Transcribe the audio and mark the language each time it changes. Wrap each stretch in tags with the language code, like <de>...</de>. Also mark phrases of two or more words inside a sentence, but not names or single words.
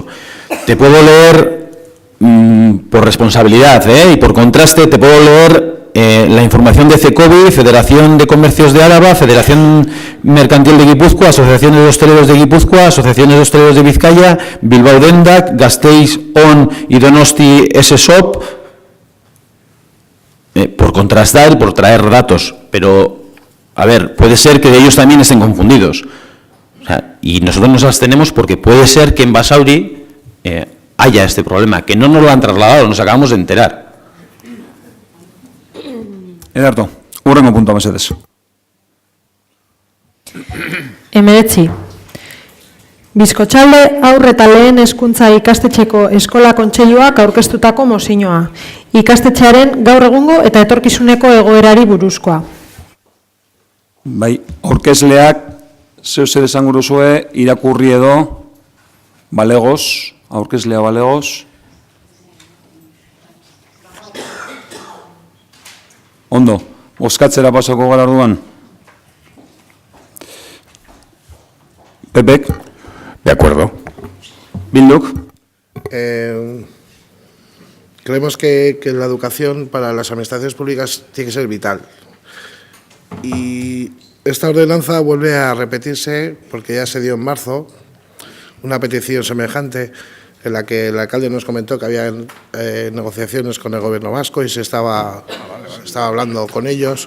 <es>Te puedo leer, por responsabilidad y por contraste, te puedo leer la información de CECOBI, Federación de Comercios de Álava, Federación Mercantil de Guipúzcoa, Asociaciones de Hosteleros de Guipúzcoa, Asociaciones de Hosteleros de Vizcaya, Bilbao Dendak, Gasteiz ON y Donosti SSOP, por contrastar y por traer datos, pero a ver, puede ser que ellos también estén confundidos. O sea, y nosotros nos abstenemos porque puede ser que en Basauri haya este problema, que no nos lo han trasladado, nos acabamos de enterar.</es> <eu>Ederto, hurrengo puntua mesedez. 19. Bizkotxalde haur eta lehen hezkuntza ikastetxeko eskola kontseiluak aurkeztutako mozioa. Ikastetxearen gaur egungo eta etorkizuneko egoerari buruzkoa. Bai, aurkezleak zeu zer esango duzue irakurri edo balegoz, aurkezlea balegoz. Ondo, bozkatzera pasako gara orduan. Pepek?</eu> <es>De acuerdo.</es> <eu>Bilduk?</eu> <es>Creemos que la educación para las administraciones públicas tiene que ser vital. Y esta ordenanza vuelve a repetirse porque ya se dio en marzo una petición semejante en la que el alcalde nos comentó que había negociaciones con el gobierno vasco y se estaba hablando con ellos.</es>